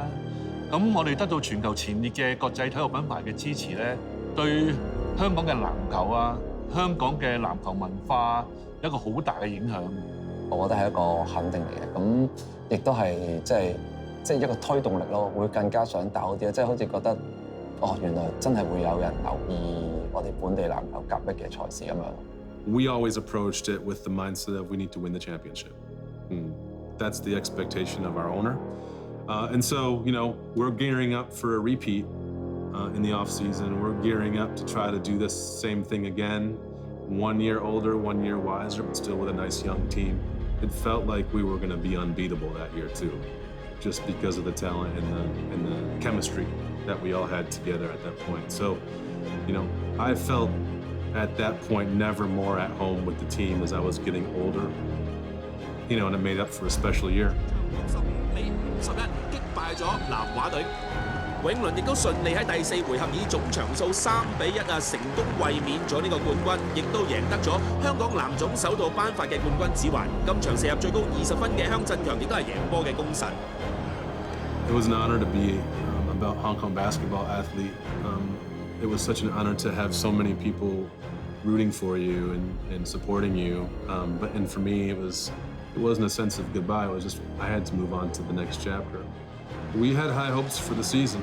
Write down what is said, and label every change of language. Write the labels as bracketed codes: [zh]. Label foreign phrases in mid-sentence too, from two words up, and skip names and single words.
[yue] 咁我哋得到全球前列嘅國際體育品牌嘅支持咧，對香港嘅籃球啊、香港嘅籃球文化有一個好大嘅影響。我覺得係一個肯定嚟嘅，咁亦都係即係一個推動力咯，會更加想打好啲，即係好似覺得原來真係會有人留意我哋本地籃球甲1嘅賽事咁樣。 [en] We always approached it with the mindset of we need to win the championship. That's the expectation of our owner. And so, we're gearing up for a repeat in the off season. We're gearing up to try to do this same thing again. 1 year older, 1 year wiser, but still with a nice young team. It felt like we were going to be unbeatable that year too. Just because of the talent and the chemistry that we all had together at that point. So, I felt at that point never more at home with the team as I was getting older, and it made up for a special year. [yue] 比51擊敗咗南華隊，永倫亦都順利喺第4回合以總場數3比1成功衛冕咗呢個冠軍，亦都贏得咗香港籃總首度頒發嘅冠軍指環。今場射入最高20分嘅香振強亦都係贏波嘅功臣。 [en] It was an honor to be a Hong Kong basketball athlete. It was such an honor to have so many people rooting for you and supporting you. And for me, it wasn't a sense of goodbye. It was just I had to move on to the next chapter. We had high hopes for the season.